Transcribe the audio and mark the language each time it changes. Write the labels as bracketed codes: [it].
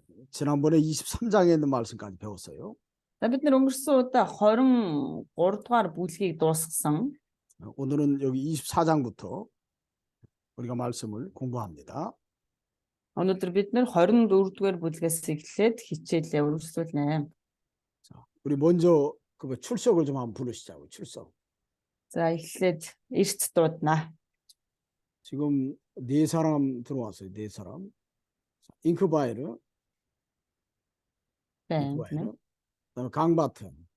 [ko] 지난번에 23장에 있는 말씀까지 배웠어요. [mn] За бид нэр өнгөрсөн удаа 23 дугаар бүлгийг дуусгасан. [ko] 오늘은 여기 24장부터 우리가 말씀을 공부합니다. [mn] Өнөөдөр бид нэр 24 дугаар бүлгээс эхлээд хичээлээ үргэлжлүүлнэ. [ko] 자, 우리 먼저 그 출석을 좀 한번 부르시자고. 출석. [mn] За эхлээд эрт дуудана. [ko] 지금 네 사람 들어왔어요. 네 사람. 잉크바이르, 네. 그다음에 강바튼,